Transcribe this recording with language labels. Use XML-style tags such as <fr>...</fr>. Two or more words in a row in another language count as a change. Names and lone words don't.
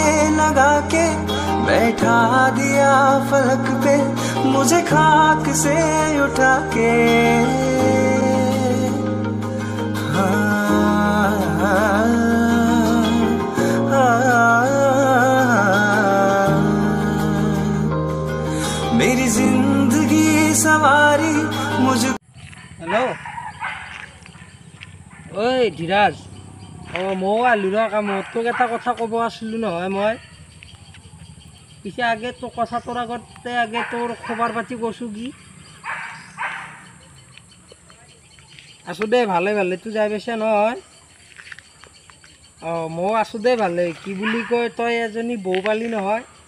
<hi>लगा के बैठा दिया फलक पे मुझे खाक से उठा के मेरी जिंदगी सवारी मुझ</hi> <as>হেল্ল' ঐ ধীৰাজ ময়ো আহিলোঁ ৰ কামত তোক এটা কথা ক'ব আছিলোঁ নহয় মই পিছে আগে তোৰ কথা তোৰ আগতে আগে তোৰ খবৰ পাতি কৈছোঁ কি আছোঁ দে ভালে ভালে তোৰ যাই পাইছা নহয় ময়ো আছোঁ দে ভালে কি বুলি কয় তই এজনী বৌ পালি নহয়</as>